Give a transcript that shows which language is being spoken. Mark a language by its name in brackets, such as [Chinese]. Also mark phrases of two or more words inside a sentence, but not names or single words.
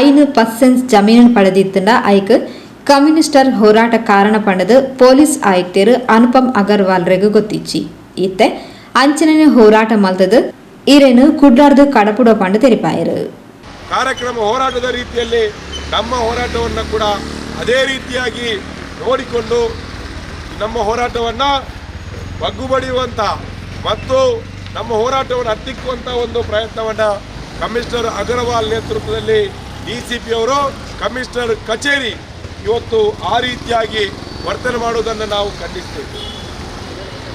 [Tulu] 5% ಜಮೀನು ಪಡೆದಿತ್ತಂಡ ಐಕ್ ಕಮ್ಯುನಿಸ್ಟರ್ ಹೋರಾಟ ಕಾರಣ ಪಂಡದು ಪೊಲೀಸ್ ಆಯುಕ್ತರು ಅನುಪಮ್ ಅಗರ್ವಾಲ್ ರೆಗೂ ಗೊತ್ತಿಚ್ಚಿ ಇತ್ತೆ ಅಂಚನೆ ಹೋರಾಟ ಮಲ್ತದು ಇರೇನು ಕುಡ್ಲಾರ್ದು ಕಡಪುಡ ಪಂಡು ತೆರಿಪಾಯರು. [Kannada] ಕಾರ್ಯಕ್ರಮ ಹೋರಾಟದ ರೀತಿಯಲ್ಲಿ ನಮ್ಮ ಹೋರಾಟವನ್ನು ಕೂಡ ಅದೇ ರೀತಿಯಾಗಿ ನೋಡಿಕೊಂಡು ನಮ್ಮ ಹೋರಾಟವನ್ನು ಬಗ್ಗುಬಡಿಯುವಂಥ ಮತ್ತು ನಮ್ಮ ಹೋರಾಟವನ್ನು ಹತ್ತಿಕ್ಕುವಂಥ ಒಂದು ಪ್ರಯತ್ನವನ್ನು ಕಮಿಷನರ್ ಅಗರ್ವಾಲ್ ನೇತೃತ್ವದಲ್ಲಿ DCP ಅವರು ಕಮಿಷನರ್ ಕಚೇರಿ ಇವತ್ತು ಆ ರೀತಿಯಾಗಿ ವರ್ತನೆ ಮಾಡುವುದನ್ನು ನಾವು ಖಂಡಿಸ್ತೇವೆ.